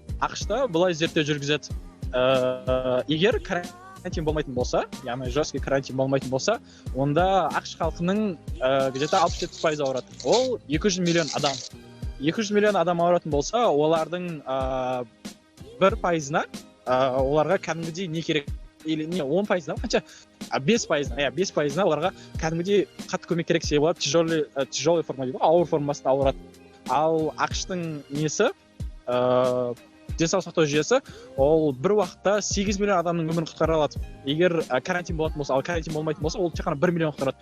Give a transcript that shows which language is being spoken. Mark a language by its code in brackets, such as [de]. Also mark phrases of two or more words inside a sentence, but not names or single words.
[kk] ақш-та былай зерттеу жүргізеді. Егер карантин болмайтын болса, яғни жесткий карантин болмайтын болса, онда ақш халқының где-то 67% ауырады. Ол 200 миллион адам. 200 миллион адам ауыратын болса, олардың 1%-на оларға кәдімгідей не керек? Или не 10%-на қанша? 5%-на оларға кәдімгідей қатты көмек керек, себебі олар [ru] тяжелый форма [kk] дейді, ауыр формасында ауырады. Ал ақштың несі, денсаулық сақтау жүйесі, ол бір уақытта 8 миллион адамның өмірін құтқара алады. Егер карантин болатын болса, ал карантин болмайтын болса, ол тек қана 1 миллион құтқарады.